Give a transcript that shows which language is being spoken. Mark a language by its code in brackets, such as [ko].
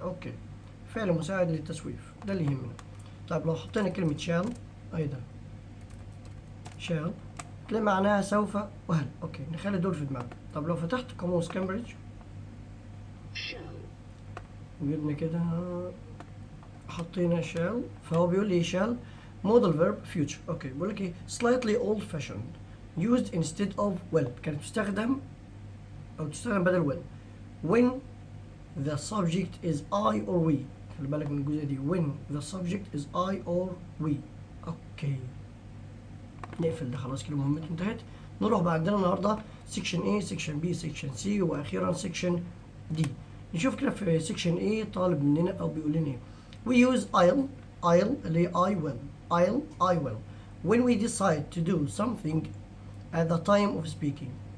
[ar] أوكي، فعل مساعد للتسويف ده اللي يهمنا. طيب لو حطينا كلمة شال أيضا شال تلاقي معناها سوف وهل. اوكي، نخلي دول في دماغنا. طب لو فتحت قاموس كامبريدج وجبنا كده حطينا شال، فهو بيقول لي شال [en] modal verb future. [ar] اوكي، بيقول لك ايه [en] slightly old fashioned used instead of will. [ar] كانت تستخدم بدل [en] will when the subject is I or we. [ar] خلي بالك من الجزئية دي، [en] when the subject is I or we. [ar] اوكي، نقفل ده خلاص كده، مهمته انتهت. نروح بقى عندنا النهارده سيكشن A، سيكشن B، سيكشن C، واخيرا سيكشن D. نشوف كده في سيكشن A طالب مننا او بيقول لنا ايه. [en] We use I'll [ar] اللي هي [en] I will. I will when we decide to do something at the time of speaking.